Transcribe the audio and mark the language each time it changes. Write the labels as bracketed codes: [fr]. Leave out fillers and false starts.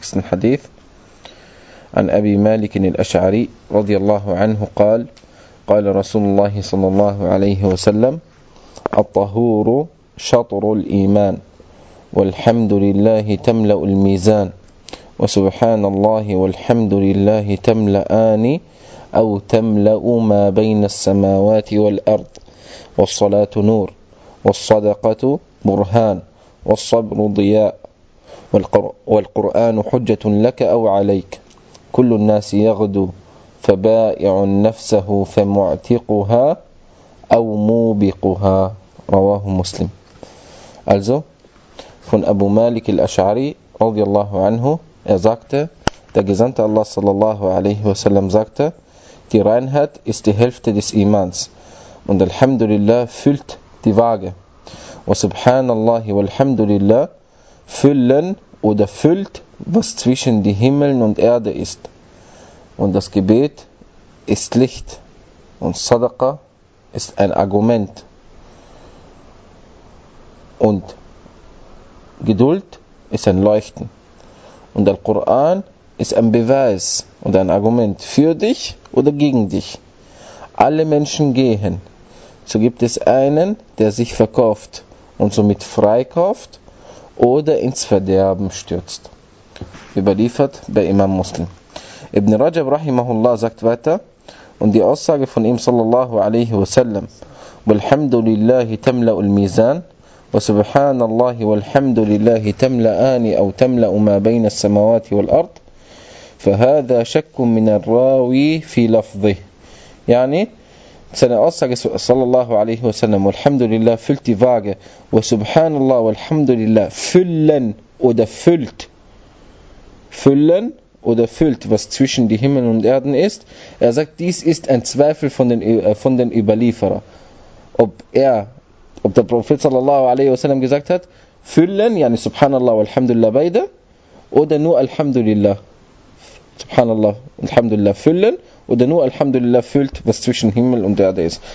[ar] Hadith an Abi Malik al-Ash'ari radiyallahu anhu qal qal Rasulullah sallallahu alayhi wa sallam at-tahuru شطر الإيمان والحمد لله تملأ الميزان وسبحان الله والحمد لله تملأان أو تملأ ما بين السماوات والأرض والصلاة نور والصدقة برهان والصبر ضياء والقرآن حجة لك أو عليك كل الناس يغدو فبائع نفسه فمعتقها أو موبقها رواه مسلم. [de] Also, von Abu Malik al-Ash'ari, radiyallahu anhu, er sagte, der Gesandte Allah sallallahu alaihi wasallam sagte, die Reinheit ist die Hälfte des Imans und Alhamdulillah füllt die Waage. Und Subhanallah wa Alhamdulillah füllen oder füllt, was zwischen den Himmeln und Erde ist. Und das Gebet ist Licht und Sadaqa ist ein Argument. Und Geduld ist ein Leuchten. Und der Koran ist ein Beweis und ein Argument für dich oder gegen dich. Alle Menschen gehen. So gibt es einen, der sich verkauft und somit freikauft oder ins Verderben stürzt. Überliefert bei Imam Muslim. Ibn Rajab rahimahullah sagt weiter, und die Aussage von ihm sallallahu alaihi wasallam, [ar] walhamdulillahi tamla'u al-mizan, وسبحان الله والحمد لله تملأان أو تملأ ما بين السماوات والأرض فهذا شك من الراوي في لفظه. يعني سنة أصحابه صلى الله عليه وسلم والحمد لله [de] فلت واجه وسبحان الله والحمد لله füllen oder füllt füllen oder füllt was zwischen die Himmel und Erden ist. Er sagt, dies ist ein Zweifel von den Überlieferer, ob der Prophet sallallahu alaihi wasallam gesagt hat, füllen, yani subhanallah walhamdulillah beide, oder nur alhamdulillah, subhanallah alhamdulillah füllen, oder nur alhamdulillah füllt, was zwischen Himmel und Erde ist.